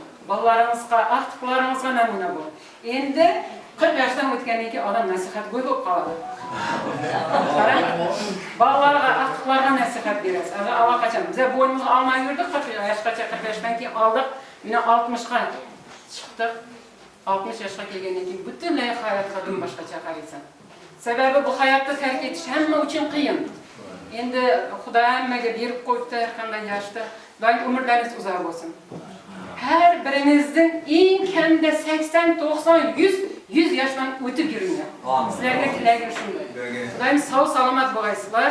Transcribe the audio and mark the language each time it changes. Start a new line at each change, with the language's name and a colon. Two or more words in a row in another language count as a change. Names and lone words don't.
Uzbek: Bolalaringizga, aqtiqlaringizga namuna bo'ling. Endi 40 yoshdan o'tgandan keyin odam nasihatgo'y bo'lib qoladi. Qarang, bolalarga, aqtiqlarga nasihat berasiz. Allaqachon biz bo'ynimizga olmay yurdik, 40 yoshgacha, 40 yoshdan keyin oldik, meni 60 ga chiqdik. 60 yoshga kelgandan keyin butunlay hayotga boshqacha qaraysan. Sebebi bu hayatta terk etish hamma uchun qiyin. Endi Xudo hammaga berib qo'yibdi har qanday yoshda. Doim umrlaringiz uzoq bo'lsin. Har biringizning eng kamida 80, 90, 100 yoshdan o'tib yuringlar. Sizlarga tilagim shunday. Xudoyim sog' salomat bo'laysizlar.